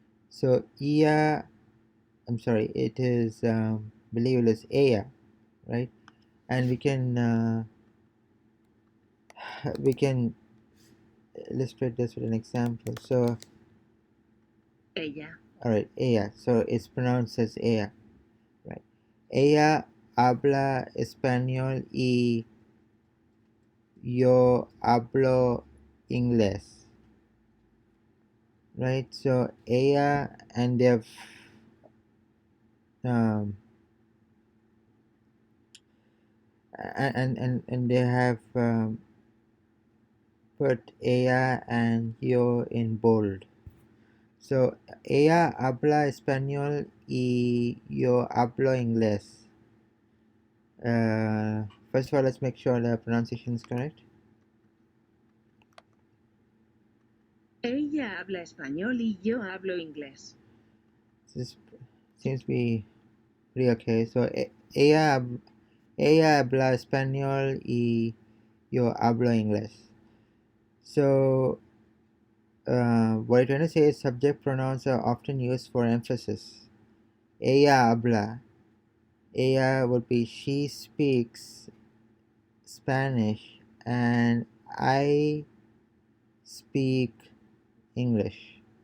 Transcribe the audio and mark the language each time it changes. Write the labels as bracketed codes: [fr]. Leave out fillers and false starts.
[en] So it is, believe it is ella, right? And we can illustrate this with an example. So ella, all right, ella. So it's pronounced as ella, right? [es] Ella habla español y yo hablo inglés, [en] right? So ella, and they've um, and they have put ella and yo in bold. [es] So ella habla español y yo hablo inglés. [en] First of all, let's make sure the pronunciation is correct. [es] ella habla español y yo hablo inglés. [en] This seems to be pretty okay. [es] So ella habla español y yo hablo inglés. [en] So what I'm trying to say is subject pronouns are often used for emphasis. [es] Ella habla. [en] Ella would be she speaks Spanish and I speak English.